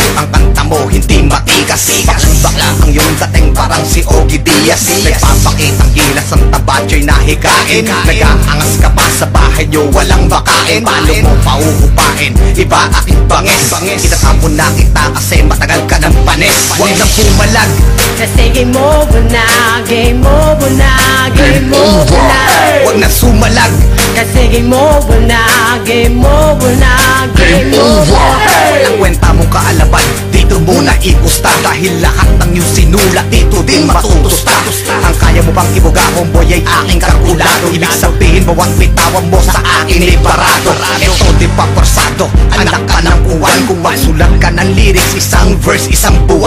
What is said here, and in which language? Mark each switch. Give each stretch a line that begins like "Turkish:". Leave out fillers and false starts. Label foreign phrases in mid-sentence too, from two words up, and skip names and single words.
Filipino: Ang kanta mo hindi matikas. Bakla ang iyong dating parang si Ogie Diaz. Nagpapakitang gilas ang tabatyo'y nahigain. Nag-aangas ka pa sa bahay nyo, walang bakain. Paano mo pauupain? Iba aking bangis. Itatapon na kita kasi matagal ka ng panis. Huwag nang pumalag,
English: kasi game over na, game over na, game over na.
Filipino: huwag na sumalag,
English: Kasi game over na, game over na, game over.
Filipino: walang kwenta mong kaalaban, dito mo na ipusta. Dahil lahat ng iyong sinulat dito din matutusta. Ang kaya mo bang ibuga, homeboy, ay aking kalkulado. Ibig sabihin bawat bitawan mo sa akin ay barado. Ito di pa forsado, anak ka ng uwan. Kung magsulat ka ng lyrics, isang verse, isang buwan.